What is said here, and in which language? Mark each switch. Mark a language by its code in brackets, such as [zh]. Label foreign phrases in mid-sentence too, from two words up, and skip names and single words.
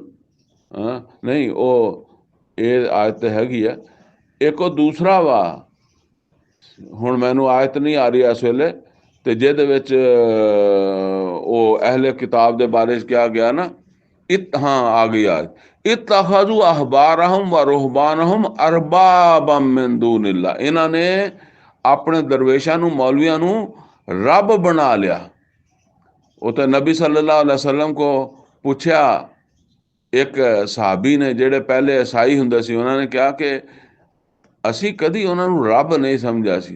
[pa] ਨਹੀਂ, ਉਹ ਇਹ ਆਇਤ ਹੈਗੀ ਆ। ਇੱਕ ਉਹ ਦੂਸਰਾ ਵਾ, ਹੁਣ ਮੈਨੂੰ ਆਇਤ ਨਹੀਂ ਆ ਰਹੀ ਇਸ ਵੇਲੇ, ਤੇ ਜਿਹਦੇ ਵਿੱਚ ਉਹ ਅਹਿਲੇ ਕਿਤਾਬ ਦੇ ਬਾਰੇ ਚ ਕਿਹਾ ਗਿਆ ਨਾ, ਹਾਂ ਆ ਗਈ ਆਇਤ, [ar] اتخذوا أحبارهم ورهبانهم أربابا من دون الله. [pa] ਇਹਨਾਂ ਨੇ ਆਪਣੇ ਦਰਵੇਸ਼ਾਂ ਨੂੰ, ਮੌਲਵੀਆਂ ਨੂੰ ਰੱਬ ਬਣਾ ਲਿਆ। ਉਹ ਤਾਂ ਨਬੀ [ar] صلى الله عليه وسلم [pa] ਕੋ ਪੁੱਛਿਆ, ਇੱਕ ਸਹਾਬੀ ਨੇ ਜਿਹੜੇ ਪਹਿਲੇ ਈਸਾਈ ਹੁੰਦੇ ਸੀ, ਉਹਨਾਂ ਨੇ ਕਿਹਾ ਕਿ ਅਸੀਂ ਕਦੀ ਉਹਨਾਂ ਨੂੰ ਰੱਬ ਨਹੀਂ ਸਮਝਿਆ ਸੀ।